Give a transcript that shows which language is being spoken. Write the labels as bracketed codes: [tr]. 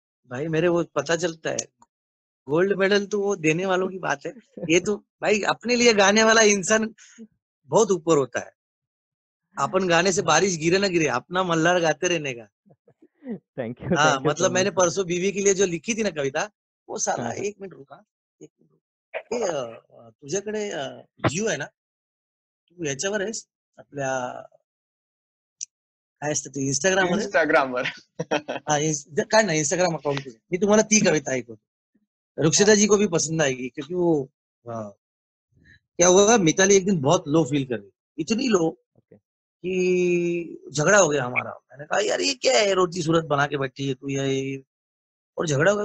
[hi] भाई मेरे वो पता चलता है, गोल्ड मेडल तो वो देने वालों की बात है, ये तो भाई अपने लिए गाने वाला इंसान बहुत ऊपर होता है। अपन गाने से बारिश गिरे ना गिरे, अपना मल्हार गाते रहने का। Thank you. हाँ मतलब मैंने परसों बीवी के लिए जो लिखी थी ना कविता, वो साला 1 मिनिट रुका, 1 मिनिट। [mr] तुझ्याकडे जिओ आहे ना, तू याच्यावर आहेस आपल्या काय असतं ते इंस्टाग्रामवर। काय ना इंस्टाग्राम अकाउंट तुझं, मी तुम्हाला ती कविता ऐकवतो, [hi] रुक्षिता जी को भी पसंद आएगी, क्योंकि वो क्या हुआ, मिताली एक दिन बहुत लो फील कर रही, इतनी लो कि झगड़ा हो गया हमारा। मैंने कहा यार ये क्या है, रोटी सूरत बना के बैठी है तू, ये और झगड़ा हो गया।